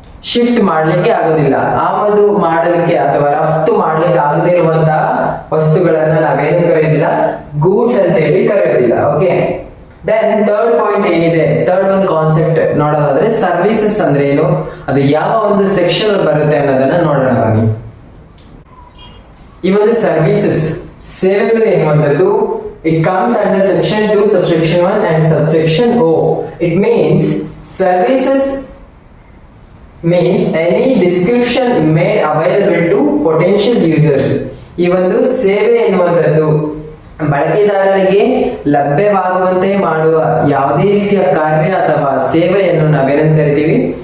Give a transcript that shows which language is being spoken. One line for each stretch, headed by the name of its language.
Kannada: Shift ಮಾಡ್ಲಿಕ್ಕೆ ಆಗೋದಿಲ್ಲ. ಆಮದು ಮಾಡಲಿಕ್ಕೆ ಅಥವಾ ರಫ್ತು ಮಾಡ್ಲಿಕ್ಕೆ ಆಗದೇ ಇರುವಂತಹ ವಸ್ತುಗಳನ್ನ ನಾವೇನು ಕರೆಯೋದಿಲ್ಲ? ಗೂಡ್ಸ್ ಅಂತ ಹೇಳಿ ಕರೆಯೋದಿಲ್ಲ. ಓಕೆ, ದೆನ್ ಥರ್ಡ್ ಪಾಯಿಂಟ್ ಏನಿದೆ, ಥರ್ಡ್ ಒಂದು ಕಾನ್ಸೆಪ್ಟ್ ನೋಡೋದಾದ್ರೆ ಸರ್ವಿಸಸ್ ಅಂದ್ರೆ ಏನು, ಅದು ಯಾವ ಒಂದು ಸೆಕ್ಷನ್ ಬರುತ್ತೆ ಅನ್ನೋದನ್ನ ನೋಡೋಣ ಬನ್ನಿ. ಈ ಒಂದು ಸರ್ವಿಸಸ್ ಸೇವೆಗಳು ಎನ್ನುವಂಥದ್ದು
English: it comes under section 2 subsection 1 and subsection O. It means services means any description made available to potential users.
Kannada: ಈ ಒಂದು ಸೇವೆ ಎನ್ನುವಂಥದ್ದು ಬಳಕೆದಾರರಿಗೆ ಲಭ್ಯವಾಗುವಂತೆ ಮಾಡುವ ಯಾವುದೇ ರೀತಿಯ ಕಾರ್ಯ ಅಥವಾ ಸೇವೆಯನ್ನು ನಾವೇನಂತ ಕರಿತೀವಿ?